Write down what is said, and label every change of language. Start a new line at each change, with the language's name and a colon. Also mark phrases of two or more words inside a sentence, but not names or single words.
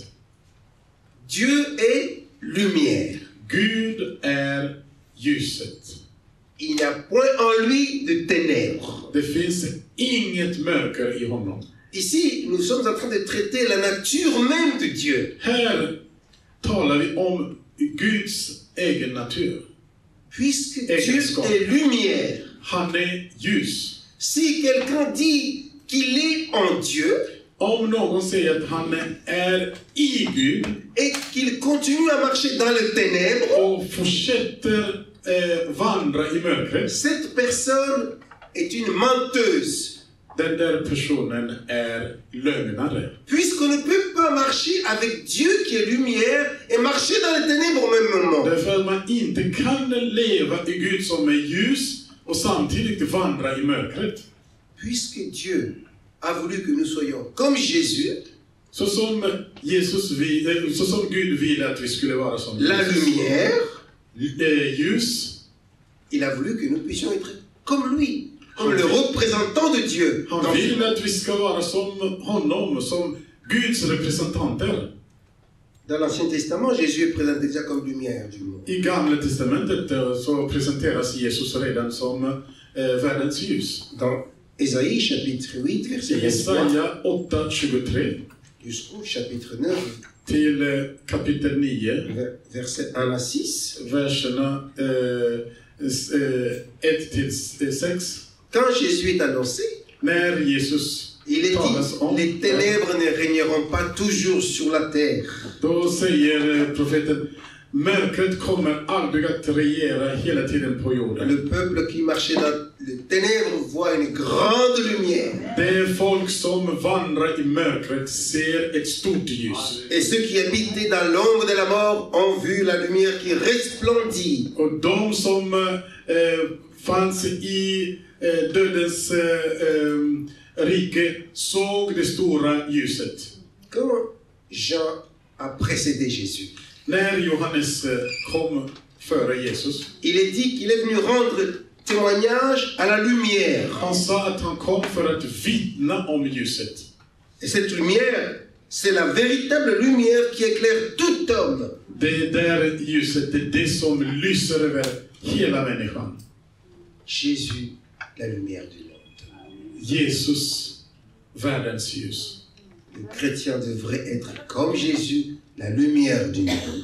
French: Dieu est lumière.
Swedish: Gud är ljuset.
French: Il n'y a point en lui de ténèbres.
Swedish: Det finns inget mörker i honom.
French: Ici, nous sommes en train de traiter la nature même de Dieu.
Swedish: Här talar vi om Guds egen natur.
French: Puisque Dieu est lumière.
Swedish: Han är ljus.
French: Si quelqu'un dit qu'il est en Dieu
Swedish: Om någon säger att han är i Gud
French: et qu'il continue à marcher dans les ténèbres,
Swedish: och fortsätter vandra i mörkret,
French: cette personne est une menteuse.
Swedish: den där personen är lögnare.
French: Puisqu'on ne peut pas marcher avec Dieu qui est lumière et marcher dans les ténèbres au même moment.
Swedish: Därför att man inte kan leva i Gud som är ljus och samtidigt vandra i mörkret.
French: Puisque Dieu a voulu que nous soyons comme Jésus,
Swedish: Så som Gud ville att vi skulle vara som
French: la
Swedish: Jesus.
French: lumière,
Swedish: Ljus.
French: il a voulu que nous puissions être comme lui, comme le représentant de Dieu.
Swedish: Han vill att vi ska vara som honom, som Guds representanter.
French: Dans l'Ancien Testament, Jésus est présenté déjà comme lumière du monde.
Swedish: I Gamla testamentet så presenteras Jesus redan som världens ljus.
French: Dans Ésaïe chapitre 8, verset 23,
Swedish: Jesaja 8:23
French: jusqu'au chapitre 9,
Swedish: till kapitel 9,
French: verset 1 à 6.
Swedish: verserna 1-6.
French: Quand Jésus est annoncé,
Swedish: När Jesus
French: il est
Swedish: talas om,
French: dit, les ténèbres ne régneront pas toujours sur la terre.
Swedish: då säger profeten, mörkret kommer aldrig att regera hela tiden på jorden.
French: Le peuple qui marchait dans les ténèbres voit une grande lumière.
Swedish: Det folk som vandrar i mörkret ser ett stort ljus.
French: Et ceux qui habitaient dans l'ombre de la mort ont vu la lumière qui resplendit.
Swedish: Och de som fanns i dödens rike såg det stora ljuset.
French: Quand Jean a précédé Jésus,
Swedish: När Johannes kom före Jesus,
French: il est dit qu'il est venu rendre témoignage à la lumière.
Swedish: han sa att han kom för att vittna om ljuset.
French: Et cette lumière, c'est la véritable lumière qui éclaire tout homme.
Swedish: Det där ljuset, det är det som lyser över hela människan.
French: Jésus, la lumière du monde.
Swedish: Jesus, världens ljus.
French: Le chrétien devrait être comme Jésus, la lumière du monde.